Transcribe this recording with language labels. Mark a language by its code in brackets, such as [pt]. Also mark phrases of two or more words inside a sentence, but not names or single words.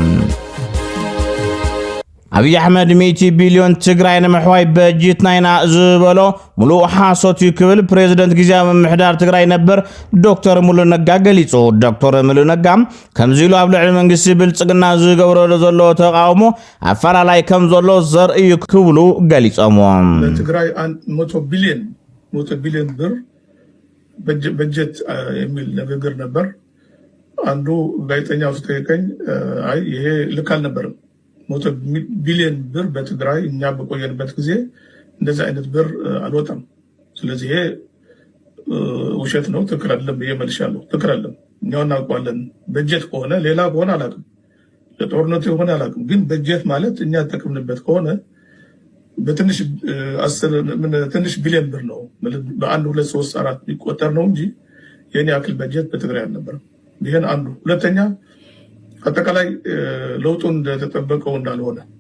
[ti] አብይ አሕመድ 100 ቢሊዮን ትግራይ ንምሕዋይ በጀት ናይና ዝበሎ ሙሉእ ሓሶት ይክብል ፕሬዝደንት ጊዜያዊ ምምሕዳር ትግራይ ነበር ዶክተር ሙሉ ነጋ ገሊጹ ዶክተር ሙሉ ነጋ ከምዚሉ ኣብ ልዕሊ መንግስቲ ብልጽግና ዝገብረሉ ዘሎ ተቃውሞ ኣፈላላይ ከም ዘሎ ዘርኢ ክብሉ ገሊጾም [am] ትግራይ 100 ቢሊዮን ብር በጀት የሚል ንግግር ነበር አንዱ ጋዜጠኛው ሲጠይቀኝ አይ ይሄ ልክ አልነበረም 100 ቢሊዮን ብር በትግራይ እኛ በቆየንበት ጊዜ እንደዚህ አይነት ብር አልወጣም ስለዚህ ይሄ ውሸት ነው ትክክል አይደለም በየመልሻለሁ ትክክል አይደለም እኛው እናውቀዋለን በጀት ከሆነ ሌላ ከሆነ አላውቅም ለጦርነቱ የሆነ አላውቅም ግን በጀት ማለት እኛ ተጠቅምንበት ከሆነ በትንሽ 10 ቢሊዮን ብር ነው በአንድ 2 3 4 ቢቆጠር ነው እንጂ የኔ ያክል በጀት በትግራይ አልነበረም ይሄን አንዱ ሁለተኛ አጠቃላይ ለውጡ እንደተጠበቀው እንዳልሆነ